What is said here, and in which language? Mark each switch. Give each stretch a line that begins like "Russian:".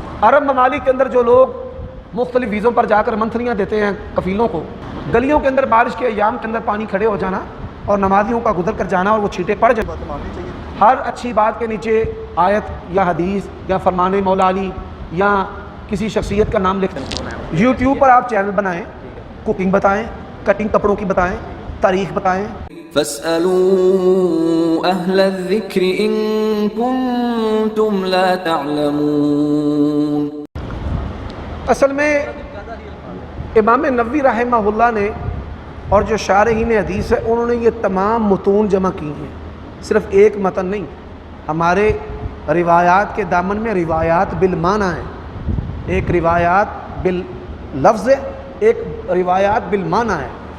Urdu: عرب ممالک کے اندر جو لوگ مختلف ویزوں پر جا کر منتھلیاں دیتے ہیں کفیلوں کو، گلیوں کے اندر بارش کے ایام کے اندر پانی کھڑے ہو جانا اور نمازیوں کا گزر کر جانا اور وہ چھینٹے پڑ جائیں. ہر اچھی بات کے نیچے آیت یا حدیث یا فرمان مولا علی یا کسی شخصیت کا نام لکھ دیں. یوٹیوب پر آپ چینل بنائیں، کوکنگ بتائیں، کٹنگ کپڑوں کی بتائیں، تاریخ بتائیں.
Arabic: فاسألوا أهل الذكر إن كنتم لا تعلمون.
Urdu: اصل میں امام نووی رحمہ اللہ نے اور جو شارحین حدیث ہے انہوں نے یہ تمام متون جمع کی ہیں، صرف ایک متن نہیں. ہمارے روایات کے دامن میں روایات بالمعنی ہیں، ایک روایات باللفظ ہے، ایک روایات بالمعنی ہے.